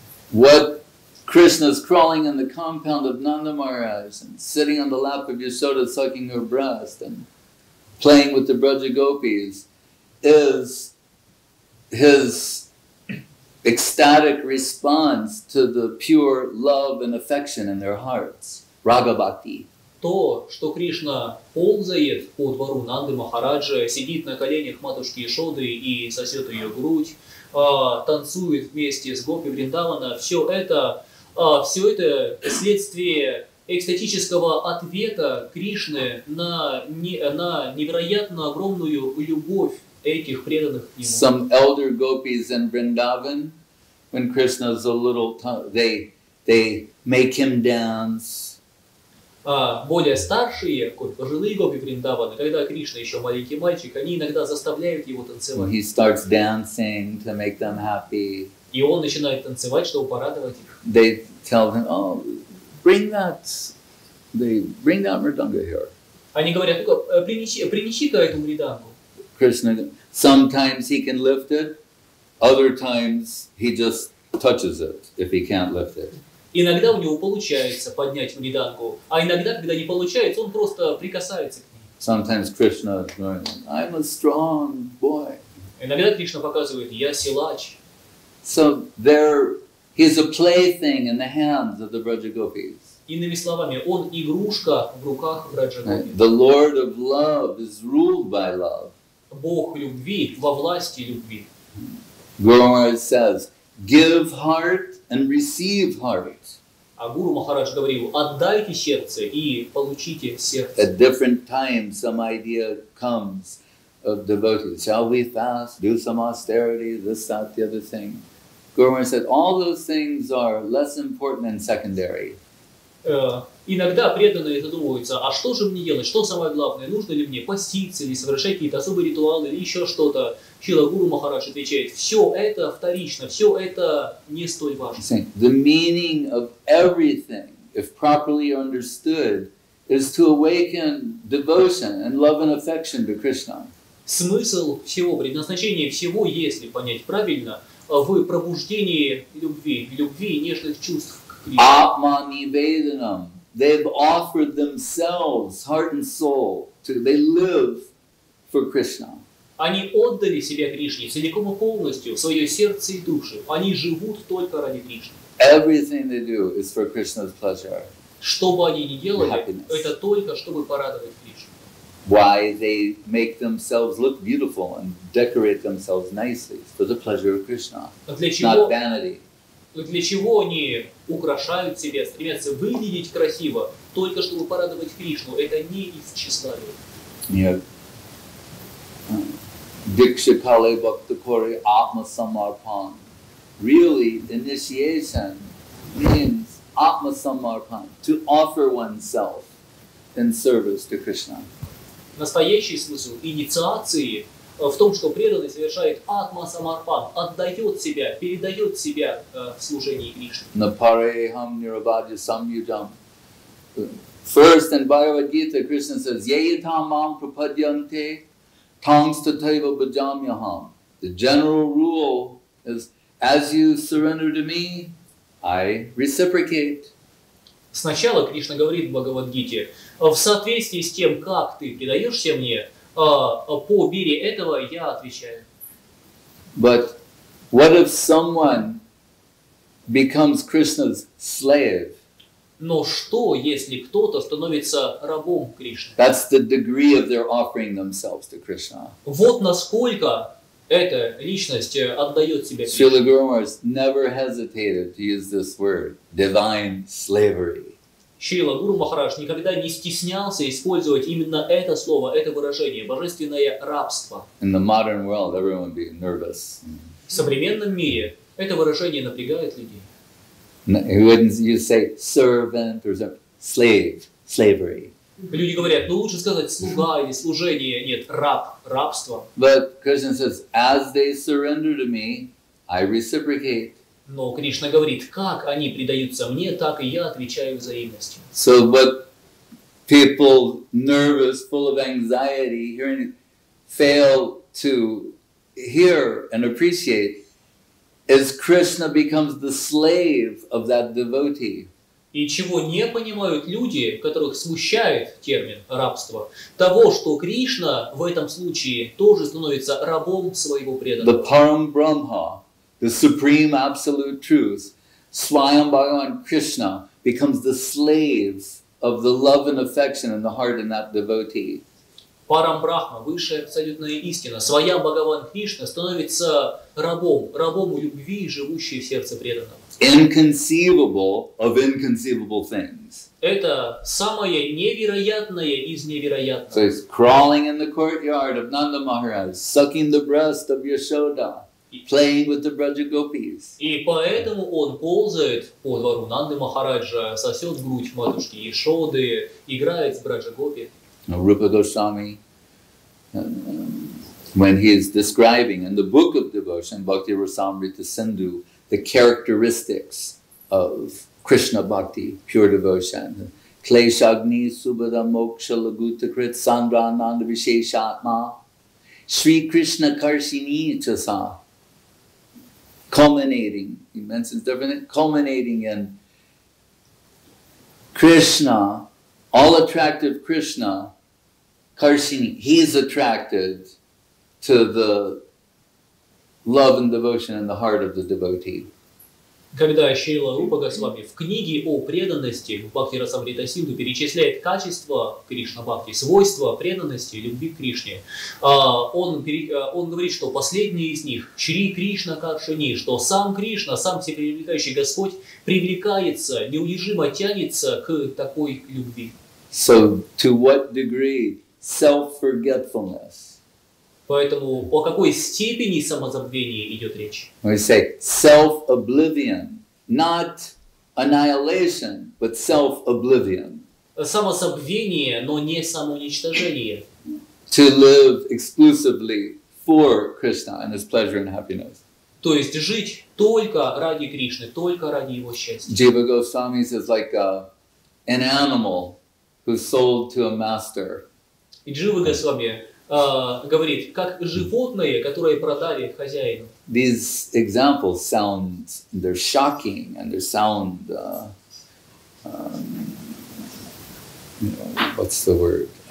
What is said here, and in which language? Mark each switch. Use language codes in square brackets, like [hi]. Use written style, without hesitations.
[en] What Krishna's crawling in the compound of Nanda Maharaj and sitting on the lap of Yashoda sucking her breast and playing with the Braja Gopis is his ecstatic response to the pure love and affection in their hearts, Raga Bhakti. [ru] То, что Кришна ползает по двору Нанды Махараджа, сидит на коленях матушки Ишоды и сосет ее грудь, танцует вместе с Гопи Вриндавана, все это следствие экстатического ответа Кришны на невероятно огромную любовь этих преданных ему. [en] Some elder gopis in Vrindavan, when Krishna's a little, they make him dance. [ru] Более старшие, пожилые гопи Вриндавана, когда Кришна еще маленький мальчик, они иногда заставляют его танцевать. [en] He starts dancing to make them happy. [ru] И он начинает танцевать, чтобы порадовать их. [en] They tell him, "Oh, bring that mridanga here." [ru] Они говорят, ну-ка, принеси-ка эту мридангу. [en] Krishna, sometimes he can lift it, other times he just touches it if he can't lift it. [ru] Иногда у него получается поднять мридангу, а иногда, когда не получается, он просто прикасается к ней. [en] Sometimes Krishna, I'm a strong boy. [ru] Иногда Кришна показывает, я силач. [en] So he's a plaything in the hands of the Braja Gopis. [ru] Иными словами, он игрушка в руках Браджа Гопи. [en] The Lord of love is ruled by love. [ru] Бог любви во власти любви. [en] Guru Maharaj says, give heart and receive heart. [ru] А Гуру Махарадж говорил, отдайте сердце и получите сердце. [en] At different times, some idea comes of devotees. Shall we fast? Do some austerity? This, that, the other thing. Guru Maharaj said, all those things are less important and secondary. [ru] Иногда преданные задумываются, а что же мне делать, что самое главное, нужно ли мне поститься или совершать какие-то особые ритуалы или еще что-то. Шрила Гуру Махарадж отвечает, все это вторично, все это не столь важно. [en] The meaning of everything, if properly understood, is to awaken devotion and love and affection to Krishna. [ru] Смысл всего, предназначение всего, если понять правильно, в пробуждении любви и нежных чувств к Кришне. [sa] Atma nivedanam. [en] They've offered themselves, heart and soul, they live for Krishna. [ru] Они отдали себя Кришне целиком и полностью, свое сердце и душу. Они живут только ради Кришны. [en] Everything they do is for Krishna's pleasure. [ru] Что бы они ни делали, [en] Happiness. [ru] это только чтобы порадовать Кришну. [en] Why they make themselves look beautiful and decorate themselves nicely for the pleasure of Krishna, not vanity. [ru] Для чего они украшают себя, стремятся выглядеть красиво, только чтобы порадовать Кришну? Это не из тщеславия. Нет. [bn] Dikshakale Bhakta Kore Atma Samarpan. [en] Really, initiation means Atma Samarpan, to offer oneself in service to Krishna. [ru] Настоящий смысл инициации в том, что преданный совершает атма самарпан, отдает себя, передает себя в служении Кришне. [sa] Napareham nirabhadya samyudam. [en] First in Bhagavad-gite Krishna says, [sa] Yeyatam mam prapadyante tangs tataiva bhajamyaham. [en] The general rule is, as you surrender to me, I reciprocate. [ru] Сначала Кришна говорит в Бхагавад-гите, в соответствии с тем, как ты предаешься мне, по мере этого я отвечаю. [en] But what if someone becomes Krishna's slave? [ru] Но что, если кто-то становится рабом Кришны? [en] That's the degree of their offering themselves to Krishna. [ru] Вот насколько эта личность отдает себя [en] Srila [ru] Кришне. [en] Guru Maharaj never hesitated to use this word, divine slavery. [ru] Шрила Гуру Махарадж никогда не стеснялся использовать именно это слово, это выражение, божественное рабство. [en] In the modern world, everyone would be nervous. [ru] В современном мире это выражение напрягает людей. [en] He wouldn't you say servant or slave, slavery. [ru] Люди говорят, ну лучше сказать слуга или служение, нет, раб, рабство. [en] But Krishna says, as they surrender to me, I reciprocate. [ru] Но Кришна говорит, как они предаются мне, так и я отвечаю взаимностью. [en] So what people nervous, full of anxiety, hearing, fail to hear and appreciate is Krishna becomes the slave of that devotee. [ru] И чего не понимают люди, которых смущает термин рабство, того, что Кришна в этом случае тоже становится рабом своего преданного. [en] The Param Bramha, the supreme absolute truth, Swayam Bhagavан Кришна becomes the slave of the love and affection in the heart of that devotee. [ru] Парам Брамха, высшая абсолютная истина, Сваям Бхагаван Кришна становится рабом, рабом любви, живущей в сердце преданного. [en] Inconceivable of inconceivable things. [ru] Это самое невероятное из невероятного. [en] So he's crawling in the courtyard of Nanды Махараджа, sucking the breast of Yashoda, playing with the Bраджа Gopis. [ru] И поэтому он ползает по двору Нанды Махараджа, сосет грудь матушки Йашоды, играет с Браджа Гопи. [en] Рупа Госвами, when he is describing in the book of devotion, Bhakti-rasamrita-sindhu, the characteristics of Krishna-bhakti, pure devotion. [sa] Kleshagni subhada moksha lagutakrit sandra nanda visheshatma Sri Krishna karshini chasa. [en] Culminating, he mentions different, culminating in Krishna, all attractive Krishna, karshini, he is attracted to the love and devotion in the heart of the devotee. [ru] Когда Шрила Рупа Госвами в книге о преданности в Бхакти-расамрита-синдху перечисляет качества Кришна-бхакти, свойства преданности, любви к Кришне, он говорит, что последний из них, Шри Кришна Каршини, что сам Кришна, сам всепривлекающий Господь, привлекается, неудержимо тянется к такой любви. [en] So, to what degree self-forgetfulness? [ru] Поэтому о какой степени самозабвения идет речь? [en] We say self-oblivion, not annihilation, but self-oblivion. [ru] Самозабвение, но не самоуничтожение. [en] To live exclusively for Krishna and His pleasure and happiness. [ru] То есть жить только ради Кришны, только ради Его счастья. [en] Jiva Goswami is like an animal who's sold to a master. [ru] И Джива Госвами говорит, как животные, которые продали хозяину. [en] These examples sound, they're shocking and they sound, what's the word?